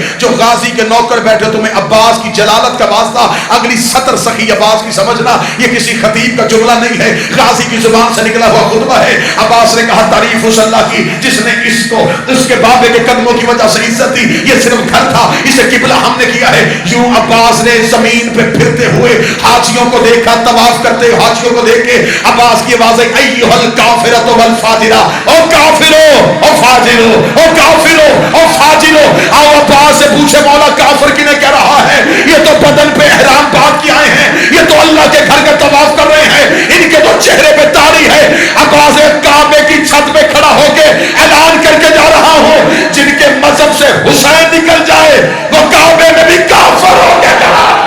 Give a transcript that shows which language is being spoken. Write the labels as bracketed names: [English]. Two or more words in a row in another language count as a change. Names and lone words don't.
[Urdu] جو غازی کے نوکر بیٹھے تمہیں عباس کی جلالت کا واسطہ اگلی سطر سخی عباس کی سمجھنا، یہ کسی خطیب کا جملہ نہیں ہے، غازی کی زبان سے نکلا ہوا خطبہ ہے. عباس نے کہا تعریف اس اللہ کی جس نے اس کو اس کے بابے کے قدموں کی وجہ سے عزت دی. یہ صرف گھر تھا، اسے قبلہ ہم نے کیا ہے. یوں عباس نے زمین پہ پھرتے ہوئے حاجیوں کو دیکھا، طواف کرتے ہوئے حاجیوں کو دیکھ کے عباس کی آواز آئی [Arabic] ایھا الکافرۃ والفاجرہ، [Urdu] او کافرو او فاجرو، او کافرو او فاجرو. آؤ عباس سے پوچھے مولا کافر کنہیں کہہ رہا ہے؟ یہ تو بدن پہ احرام باندھ کے آئے ہیں، یہ تو اللہ کے گھر کا طواف کر رہے ہیں، ان کے تو چہرے پہ داڑھی ہے. عباس کعبے کی چھت پہ کھڑا ہو کے اعلان کر کے جا رہا ہوں، جن کے مذہب سے حسین نکل جائے وہ کعبے میں بھی کافر ہو کے جا.